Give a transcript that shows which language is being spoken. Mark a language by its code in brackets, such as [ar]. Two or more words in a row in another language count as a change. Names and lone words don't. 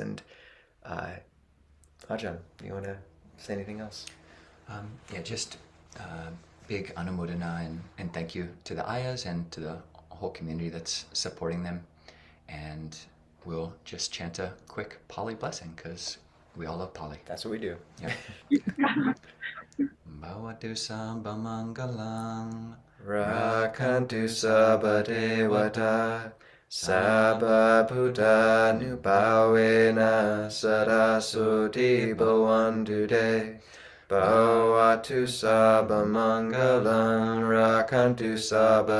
[en] And Ajahn, you want to say anything else? Yeah, just big anumodana and thank you to the ayahs and to the whole community that's supporting them. And we'll just chant a quick Pali blessing because we all love Pali. That's what we do. Yeah. [pi] Bhavatu sabbamangalam Rakantu sabba devata sabba buddha nubhavena saraswati bhavantu te bhavatu sabba mangalam rakantu sabba